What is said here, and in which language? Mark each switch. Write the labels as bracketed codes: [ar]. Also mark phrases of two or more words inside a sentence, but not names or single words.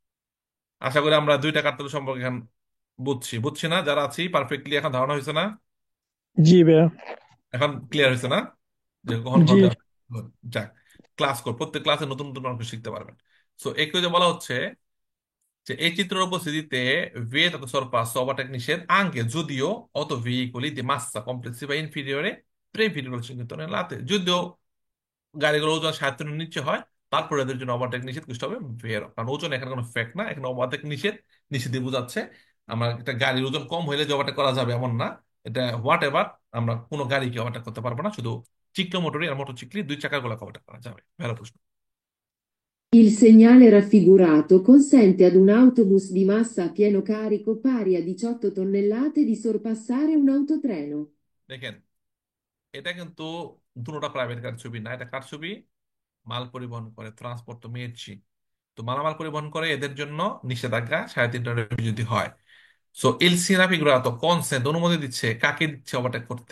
[bn] আশা করি আমরা 2টা কার্তেল সম্পর্কে এখন বুঝছি, বুঝছি না যারা আছি পারফেক্টলি, এখন ধারণা হয়েছে না? জি ভাইয়া। এখন ক্লিয়ার হয়েছে না যে কখন জি। কখন দেওয়া হয়? যাক, ক্লাস কর, প্রত্যেক ক্লাসে নতুন নতুন অঙ্ক শিখতে পারবেন। সো একটু যে বলা হচ্ছে যে এই চিত্রের উপস্থিতিতে [it] vietato sorpasso [bn] ওভারটেক নিষেধ anche যদিও [it] auto veicoli di massa complessiva inferiore 3,5 tonnellate, [bn] যদিও গাড়িগুলো ওজন 7 টনের নিচে হয়, তারপরে এদের জন্য ওভারটেক নিষেধ করতে হবে ভেরো। কারণ ওজন এখানে কোনো ফ্যাক্ট না, এখানে ওভারটেক নিষেধ, নিষেধে বোঝাচ্ছে আমার একটা গাড়ির ওজন কম হইলে যে ওভারটেক করা যাবে এমন না। এটা হোয়াট এভার, আমরা কোনো গাড়িকে ওভারটেক করতে পারবো না, শুধু চিক্লো মোটরি আর মোটরসাইকেল 2 চাকার গুলো ওভারটেক করা যাবে। ভালো প্রশ্ন। [it] Il segnale raffigurato consente ad un autobus di massa a pieno carico pari a 18 tonnellate di sorpassare un autotreno. [bn] দেখেন, এটা কিন্তু দুটোটা প্রাইভেট কার ছবি না, এটা কার ছবি? মাল পরিবহন করে, ট্রান্সপোর্ট তো মেয়েছি। তো মালামাল পরিবহন করে, এদের জন্য নিষেধাজ্ঞা 3.5 টনের বেশি যদি হয়। সো [it] il segnale raffigurato consente, [bn] অনুমতি দিচ্ছে, কাকে দিচ্ছে ওভারটেক করতে?